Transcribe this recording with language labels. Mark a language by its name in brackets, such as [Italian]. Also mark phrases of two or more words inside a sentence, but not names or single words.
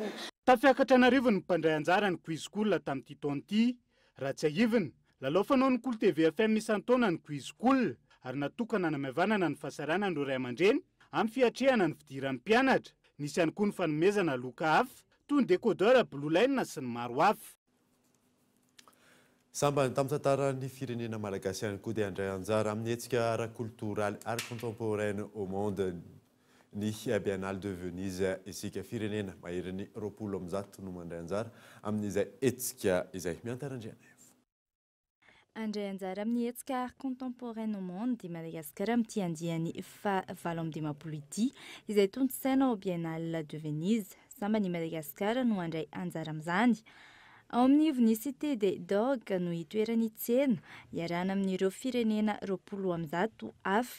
[Malagasy] Tafiakatra anarivo ny mpandray anjara ny quiz school tamin'ity taona ity, raha tsy ahivina, lalao fanao ny Cool TV FM isan-taona ny quiz school ary natokana hanamavanana ny fahasarana ireo ray aman-dreny amin'ny fiatrehana ny fidiran'ny mpianatra. Nisy ihany koa ny fanomezana loka hafa toy ny décodeur Blue Line sy ny maro hafa. Samba ny tamin-tantaran'ny firenena malagasy ihany koa dia handray anjara amin'ny hetsika ara-kultoraly ary [French] contemporaine au monde [Malagasy] ny Biennale de Venise isika firenena mahery roapolo amby zato no mandray anjara amin'izay hetsika izay miantarandriana. Andray anjara amin'ny hetsika [French] art contemporain au monde [Malagasy] di Madagasikara amin'ity andiany fahavalo amby dimampolo ity izay tontosaina ao Biennale de Venise. Sambany Madagasikara no andray anjara amin'izany. Ao amin'ny Unicité des Dogues no hitoerany tsena iarahana amin'ireo firenena roapolo amby zato hafa.